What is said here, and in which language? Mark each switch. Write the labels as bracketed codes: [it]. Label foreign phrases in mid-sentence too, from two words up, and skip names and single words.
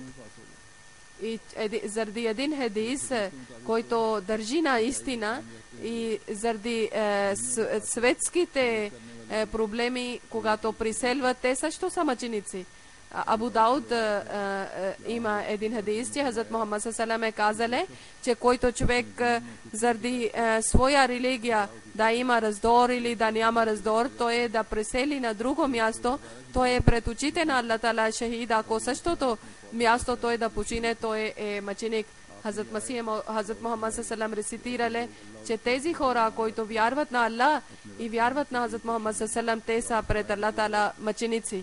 [bg] И заради един хадис, който държи на истина и заради светските проблеми, когато приселват, те също са мъченици. Абу Дауд има един хадис, че Хазрат Мухаммад [ar] صلى الله عليه [bg] казале, че който човек заради своя религия да има раздор или да няма раздор, той е да пресели на друго място, той е пред очите на Аллах Тала шахид. Ако същото място той да почине, той е мъченик. Хазрат Мухаммад салалалаху рецитирале, че тези хора, които вярват на Аллах и вярват на Хазрат Мухаммад салалалаху, те са пред Аллах Тала мъченици.